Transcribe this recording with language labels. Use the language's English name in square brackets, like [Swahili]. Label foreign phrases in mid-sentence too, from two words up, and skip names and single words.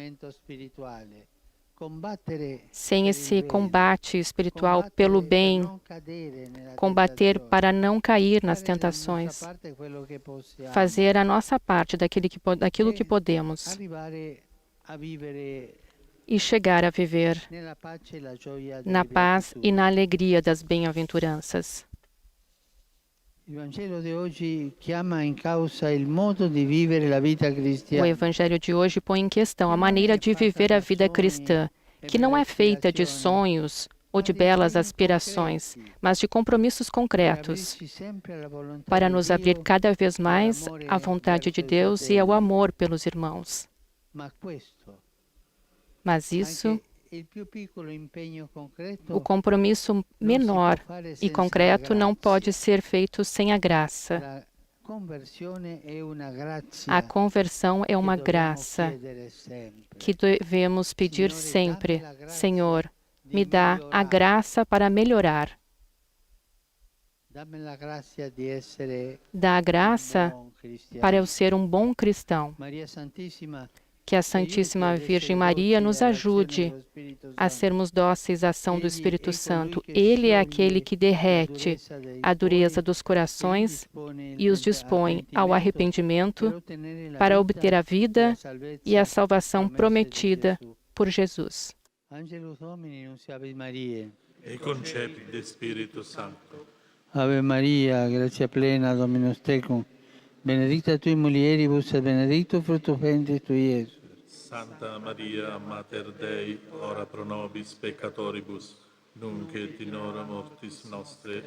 [Portuguese] sem esse combate espiritual pelo bem, combater para não cair nas tentações, fazer a nossa parte daquilo que podemos e chegar a viver na paz e na alegria das bem-aventuranças. [Italian] Il Vangelo di oggi chiama in causa il modo di vivere la vita [Portuguese] O [Italian] cristiana, [Portuguese] Evangelho de hoje põe em questão a [Italian] che non [Portuguese] maneira [Italian] è [Portuguese] de [Italian] fatta [Portuguese] viver a [Italian] da [Portuguese] vida [Italian] sogni [Portuguese] cristã, [Italian] e [Portuguese] que [Italian] belle [Portuguese] não é feita de [Italian] aspirazioni, [Portuguese] sonhos ou [Italian] ma [Portuguese] de [Italian] di [Portuguese] belas [Italian] impegni [Portuguese] aspirações, [Italian] concreti [Portuguese] mas de compromissos [Italian] per [Portuguese] concretos, [Italian] aprirci sempre alla volontà [Portuguese] para [Italian] di [Portuguese] nos abrir [Italian] Dio [Portuguese] cada vez [Italian] e [Portuguese] mais à [Italian] all'amore [Portuguese] vontade de [Italian] verso i [Portuguese] Deus e ao [Italian] fratelli. [Portuguese] amor pelos irmãos. [Italian] Ma questo, [Portuguese] Mas isso, [Italian] anche il più piccolo impegno [Portuguese] o [Italian] concreto, [Portuguese] compromisso [Italian] non si può [Portuguese] menor [Italian] fare [Portuguese] e [Italian] senza la [Portuguese] concreto não pode [Italian] grazia. [Portuguese] ser feito sem a graça. [Italian] La conversione è una [Portuguese] A [Italian] grazia [Portuguese] conversão é [Italian] che [Portuguese] uma [Italian] dobbiamo [Portuguese] graça [Italian] chiedere sempre. [Portuguese] que devemos pedir [Italian] Signore, dammi [Portuguese] sempre: [Italian] la grazia [Portuguese] Senhor, [Italian] di [Portuguese] me dá a [Italian] migliorare, [Portuguese] graça para melhorar. [Italian] dammi la grazia di essere [Portuguese] Dá a [Italian] un [Portuguese] graça [Italian] buon [Portuguese] para eu [Italian] cristiano. [Portuguese] ser um bom cristão. [Italian] Maria Santissima [Portuguese] Que a [Italian] ci aiuti [Portuguese] Santíssima [Italian] ad [Portuguese] Virgem [Italian] essere [Portuguese] Maria [Italian] docili [Portuguese] nos [Italian] all'azione [Portuguese] ajude [Italian] dello Spirito [Portuguese] a [Italian] Santo. [Portuguese] sermos dóceis à ação do [Italian] Egli [Portuguese] Espírito [Italian] è colui [Portuguese] Santo. [Italian] che [Portuguese] Ele é aquele [Italian] scioglie [Portuguese] que [Italian] la [Portuguese] derrete [Italian] durezza dei [Portuguese] a dureza [Italian] cuori [Portuguese] dos [Italian] e li [Portuguese] corações [Italian] dispone [Portuguese] e os dispõe ao [Italian] arrepentimento per [Portuguese] arrependimento [Italian] ottenere la [Portuguese] para [Italian] vita [Portuguese] obter a [Italian] e la [Portuguese] vida e a [Italian] salvezza [Portuguese] salvação [Italian] promesse di [Portuguese] prometida [Italian] Gesù. [Portuguese] por Jesus. [Latin] Angelus Domini, nunciavit Mariae. E concepit de Spiritu Sancto. Ave Maria, grazia plena, Dominus tecum, benedicta tui mulieribus et benedictus fructus ventris tui, Iesus. Santa Maria, Mater Dei, ora pro nobis peccatoribus, nunc et in hora mortis nostre.